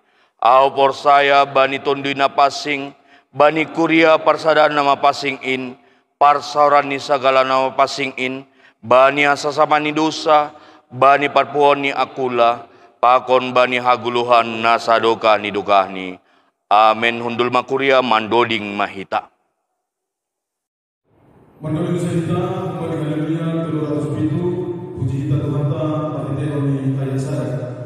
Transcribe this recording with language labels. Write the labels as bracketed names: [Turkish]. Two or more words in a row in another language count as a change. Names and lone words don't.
[Batak Simalungun] Au porsaya bani tondoy na pasing, bani kuria parsadaan na mapasing in, parsaran ni sagala na mapasing in, bani asasama ni dosa, bani parpuon ni akula, pakon bani haguluhan na sadoka ni dukahni. Amen. Hundul makuria mandoding mahita. Mandoding mahita, [Indonesian] kembali haleluya, 207, puji kita Tuhan Allah, Mateo ni ayat 1.